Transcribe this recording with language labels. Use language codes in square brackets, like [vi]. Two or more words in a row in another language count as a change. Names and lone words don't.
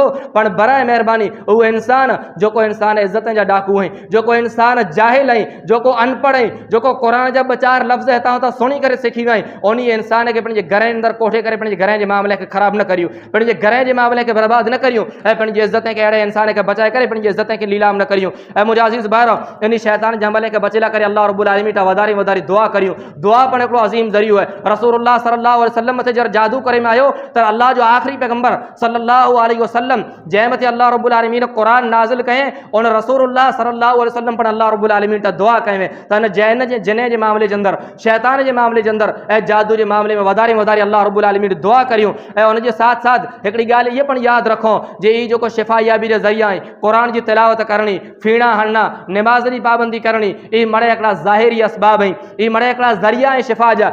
[sd] पण बराए महिरबानी उहो इंसान जेको इंसान इज़्ज़त जा डाकू आहिनि, जेको इंसान जाहिल आहीं, जेको अनपढ़ आहीं, जेको क़ुर जा ॿ चारि लफ़्ज़ हितां हुतां सुणी करे सिखी वियो आहीं, उन इंसान खे पंहिंजे घर जे अंदरि कोठे करे पंहिंजे घर जे मामले खे ख़राबु न करियूं, पंहिंजे घर जे मामले खे बर्बाद न करियूं ऐं पंहिंजी इज़्ज़त खे अहिड़े इंसान खे बचाए करे पंहिंजी इज़्ज़त खे लीलाम न करियूं। ऐं मुंहिंजा अज़ीज़ भाइरो, इन शैतान जे हमले खे बचे लाइ करे अल्लाह [ar] رب العالمين [sd] तां वधारे वधारे दुआ करियूं। दुआ पण हिकिड़ो अज़ीम ज़रियो आहे। रसूलुल्लाह [ar] صلى الله عليه وسلم [sd] मथे जर जादू करे में आयो त अल्लाह जो आख़िरी पैगंबर [ar] صلى الله عليه وسلم [sd] जंहिं मथे अल्लाह [ar] رب العالمين [sd] क़ुर नाज़िल कयईं, उन रसूलुल्लाह [ar] صلى الله عليه وسلم [sd] पण अल्लाह [ar] رب العالمين [sd] तां दुआ कयईं त हिन जिन जे मामले जे अंदरि, शैतान जे मामले जे अंदरि ऐं जादू जे मामले में वधारे वधारे अल्लाह [ar] رب العالمين [sd] दुआ करियूं। ऐं उन जे साथ साथ हिकिड़ी ॻाल्हि इहा पण यादि रखो जे ई जेको शिफ़ा याबी जे ज़रिया आहे, क़ुर जी तिलावत करणी, फीणा हणना, नमाज़ जी पाबंदी करणी, ये मड़े हिकिड़ा ज़ाहिरी असबाब आहिनि, ये मड़े हिकिड़ा ज़रिया आहे शिफ़ा जा।